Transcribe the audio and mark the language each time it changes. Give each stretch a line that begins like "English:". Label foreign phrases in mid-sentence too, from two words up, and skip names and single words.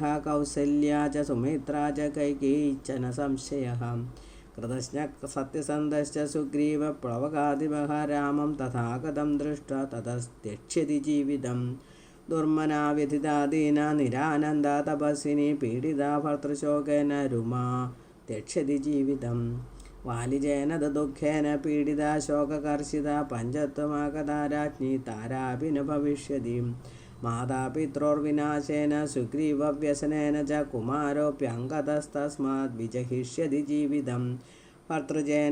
Sanskrit: കൗസല്യാ ച സുമിത്രാ ച കൈകേയീ ച ന സംശയഃ. കൃതജ്ഞ സത്യസന്ധശ്ച സുഗ്രീവ പ്ലവകാദിവഃ രാമം തഥാഗതം ദൃഷ്ട്വാ തതസ്ത്യക്ഷ്യതി ജീവിതം. ദുർമനാ വ്യഥിതാ ദീന നിരാനന്ദ തപസ്വിനി പീഡിതാ ഭർതൃശോകേന രുമാ त्यक्षति जीवितं वालिजेन दुःखेन पीडिता शोककर्षिता पञ्चत्वमागता राज्ञी तारापि न भविष्यति मातापित्रोर्विनाशेन सुग्रीवव्यसनेन च कुमारोऽप्यङ्गतस्तस्माद् विजहिष्यति जीवितं भर्तृजेन